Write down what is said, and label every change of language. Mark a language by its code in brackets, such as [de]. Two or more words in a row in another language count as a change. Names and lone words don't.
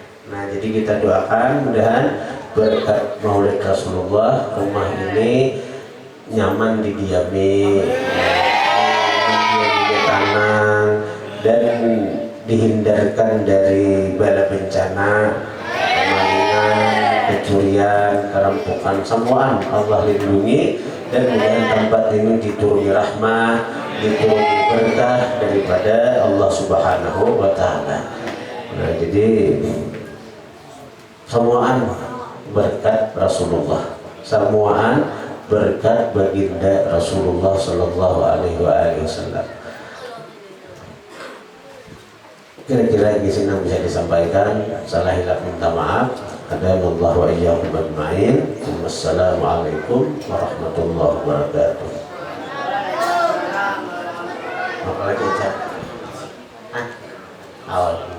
[id] Nah jadi kita doakan mudahan berkat Maulid Rasulullah rumah ini nyaman didiami, tenang dan dihindarkan dari bala bencana, kemalingan, kecurian, kerampokan, semuaan Allah lindungi, dan mudah tempat ini dituruni rahmah, dituruni berkah daripada Allah [ar] سبحانه وتعالى. [id] Nah, jadi semuaan berkat Rasulullah, semuaan berkat baginda Rasulullah [ar] صلى الله عليه وسلم. [id] Kira-kira di sini bisa disampaikan. Salah hilaf minta maaf. [ar] هدانا الله وإياكم أجمعين. والسلام عليكم ورحمة الله وبركاته. [id] Apa lagi, Cak? Awal.